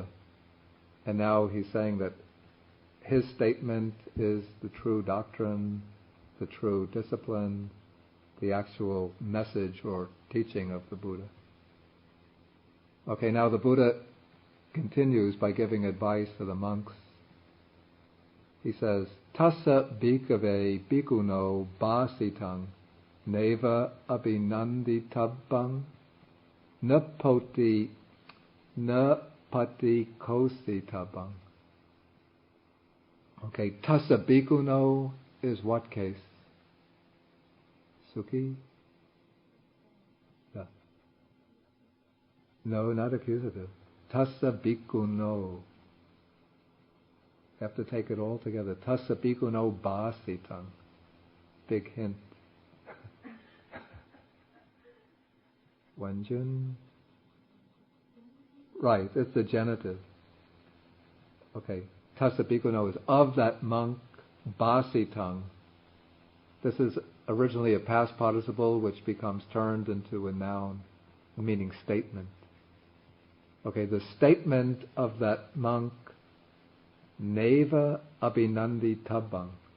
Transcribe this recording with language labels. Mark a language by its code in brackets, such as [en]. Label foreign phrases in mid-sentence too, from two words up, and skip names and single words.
[en] And now he's saying that his statement is the true doctrine, the true discipline, the actual message or teaching of the Buddha. Okay, now the Buddha continues by giving advice to the monks. He says, [pi] Tassa bhikkhave bhikkhuno bhasitang neva abhinanditabhang na pati kositabhang. [en] Okay, [pi] tassa bhikkhuno [en] is what case? Sukhi? Yeah. No, not accusative. [pi] Tassa bhikkhuno. [en] You have to take it all together. [pi] Tassa bhikkhuno bhasitang. [en] Big hint. Wenjun? Right, it's the genitive. Okay. [pi] Tassa bhikkhuno [en] is of that monk, bhasitang. This is originally a past participle which becomes turned into a noun, meaning statement. Okay, the statement of that monk, [pi] neva abhinanditabhang.